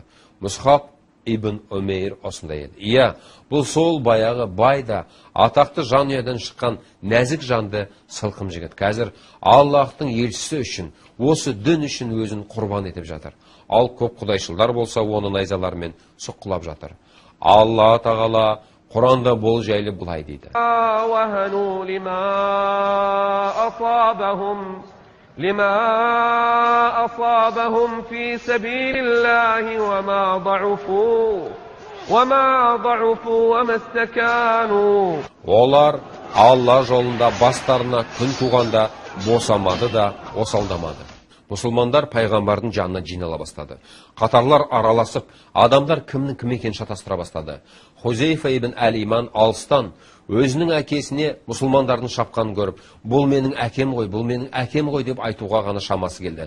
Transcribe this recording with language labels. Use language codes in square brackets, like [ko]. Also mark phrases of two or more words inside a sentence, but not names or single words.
[kk] Мұсхаб ибн Умейр осындай еді. Иә, бұл сол баяғы байда атақты жанұядан шыққан нәзік жанды сылқым жігіт. Қазір Аллахтың елшісі үшін, осы дін үшін өзін құрбан етіп жатыр. Ал көп құдайшылдар болса оны найзалармен сұққылап жатыр. Алла тағала Құранда бұл жайлы былай дейді. [ar] لما أصابهم في سبيل الله وما ضعفوا وما استكانوا. [kk] Олар Алла жолында бастарына күн туғанда босамады да осалдамады. Мұсылмандар пайғамбардың жанына жинала бастады. Қатарлар араласып, адамдар кімнің кім екенін шатастыра бастады. Хузейфа ибн Әл-Иман алыстан өзінің әкесіне мұсылмандардың шапқанын көріп, бұл менің әкем ғой деп айтуға ғана шамасы келді.